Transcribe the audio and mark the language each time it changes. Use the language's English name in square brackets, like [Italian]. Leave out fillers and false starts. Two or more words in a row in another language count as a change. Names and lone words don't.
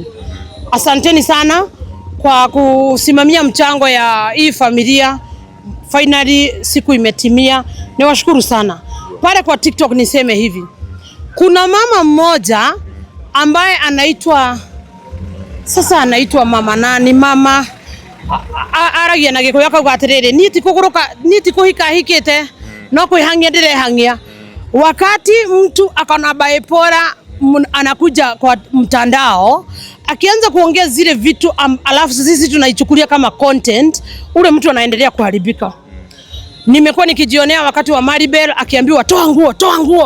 [Swahili] Asanteni sana kwa kusimamia mchango ya hii familia. Finally siku imetimia. Niwashukuru sana. Pale kwa TikTok niseme hivi. Kuna mama mmoja ambaye anaitwa mama nani, mama [Kikuyu] aragia na gikuyu akauga atiriri niti kuhika hikite no kuihangia ndirehangia. [Swahili] Wakati mtu akona bipolar anakuja kwa mtandao akianza kuongea zile vitu alafu sisi tunaichukulia kama content, ule mtu anaendelea kuharibika. Nimekuwa nikijionea wakati wa Maribel akiambiwa toa nguo.